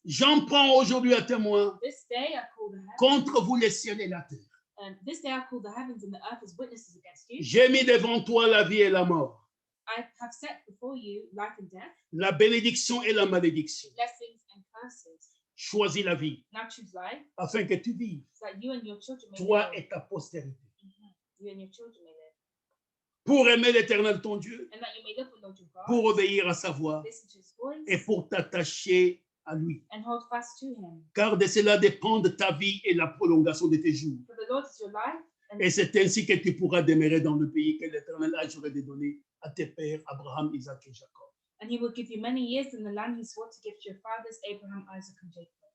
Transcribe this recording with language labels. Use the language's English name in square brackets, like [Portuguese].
[French] J'en prends aujourd'hui à témoin [English] This day I call the heavens, [French] contre vous les cieux et la terre. [English] this day I call the heavens and the earth as witnesses against you. [French] J'ai mis devant toi la vie et la mort, [English] I have set before you life and death, [French] la bénédiction et la malédiction. [English] blessings and curses. [French] Choisis la vie [English] Now choose life, [French] afin que tu vives, [English] so that you and your children may [French] toi [English] live. [French] et ta postérité. [English] You and your children may live, [French] Pour aimer l'Éternel ton Dieu, [English] and that you may live with Lord your God, [French] pour obéir à sa voix [English] listen to his voice, [French] et pour t'attacher à lui. [English] and hold fast to him. [French] Car de cela dépendent ta vie et la prolongation de tes jours. [English] For the Lord is your life, and [French] Et c'est ainsi que tu pourras demeurer dans le pays que l'Éternel a juré de donner à tes pères, Abraham, Isaac et Jacob. [English] he will give you many years in the land he swore to give to your fathers, Abraham, Isaac, and Jacob.